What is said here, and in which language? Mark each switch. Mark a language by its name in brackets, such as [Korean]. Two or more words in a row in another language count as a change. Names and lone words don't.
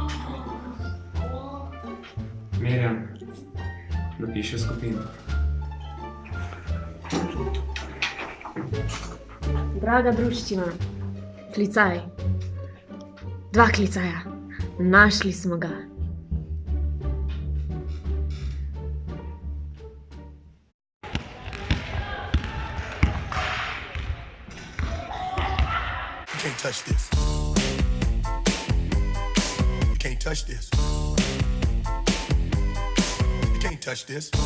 [Slovenian] Mirjam napiše skupino. Draga druščina, klicaj. 2 klicaja. Našli smo ga. [English] You can't touch this. You can't touch this. You can't touch this.